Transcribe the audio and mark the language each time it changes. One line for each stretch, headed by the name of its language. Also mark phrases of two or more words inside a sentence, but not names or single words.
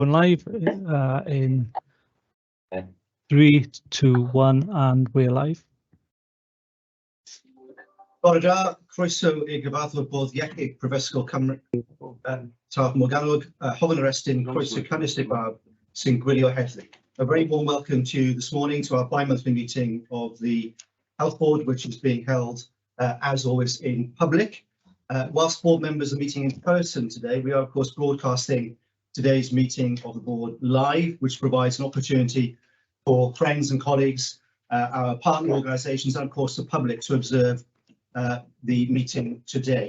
English: Going live in 3, 2, 1, and we're live.
Welsh: Bore da, croeso I gyfarfod bod iechyd Prifysgol Cymru Taf Morgannwg, Hofyn yr Estyn, croeso Canistig Bab, sy'n gwylio heddlu.
English: A very warm welcome to you this morning to our bi-monthly meeting of the Health Board, which is being held, as always, in public. Whilst board members are meeting in person today, we are, of course, broadcasting today's meeting of the board live, which provides an opportunity for friends and colleagues, our partner organisations, and of course the public to observe the meeting today.